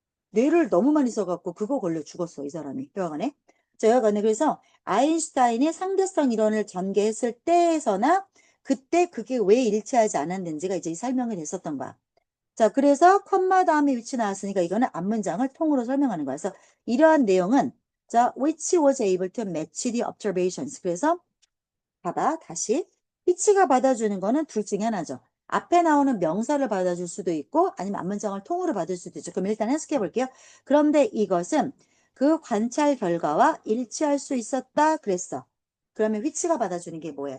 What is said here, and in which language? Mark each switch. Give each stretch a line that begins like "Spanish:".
Korean: 뇌를 너무 많이 써갖고 그거 걸려 죽었어, 이 사람이. 여하간에. 자, 여하간에 그래서 아인슈타인이 상대성 이론을 전개했을 때에서나 그때 그게 왜 일치하지 않았는지가 이제 설명이 됐었던 거야. 자, 그래서 컴마 다음에 위치 나왔으니까 이거는 앞문장을 통으로 설명하는 거야. 그래서 이러한 내용은 자,
English: which was able to match the observations.
Korean: 그래서 봐봐, 다시. which가 받아주는 거는 둘 중에 하나죠. 앞에 나오는 명사를 받아줄 수도 있고 아니면 앞문장을 통으로 받을 수도 있죠. 그럼 일단 해석해 볼게요. 그런데 이것은 그 관찰 결과와 일치할 수 있었다 그랬어. 그러면 which가 받아주는 게 뭐야?